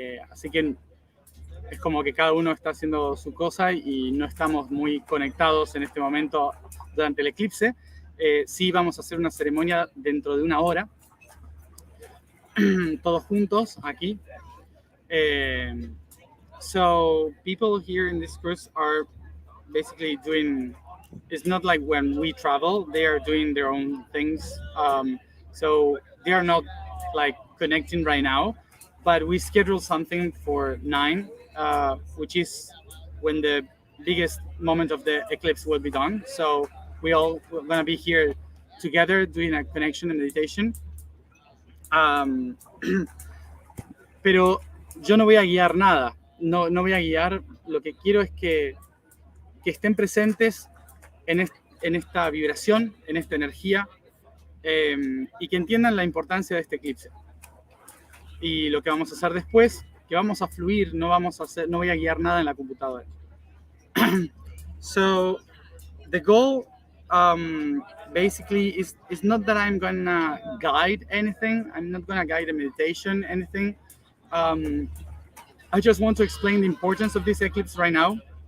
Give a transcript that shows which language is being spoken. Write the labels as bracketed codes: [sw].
[es] Así que es como que cada uno está haciendo su cosa y no estamos muy conectados en este momento durante el eclipse. Sí vamos a hacer una ceremonia dentro de una hora, todos juntos aquí. [en] So people here in this cruise are basically doing, it's not like when we travel, they are doing their own things. So they are not like connecting right now, but we scheduled something for 9, which is when the biggest moment of the eclipse will be done. So we're gonna be here together doing a connection and meditation. [es] Pero yo no voy a guiar nada, no voy a guiar. Lo que quiero es que estén presentes en esta vibración, en esta energía, y que entiendan la importancia de este eclipse. Y lo que vamos a hacer después, que vamos a fluir, no voy a guiar nada en la computadora. [en] So the goal basically is not that I'm gonna guide anything. I'm not gonna guide a meditation, anything. I just want to explain the importance of this eclipse right now.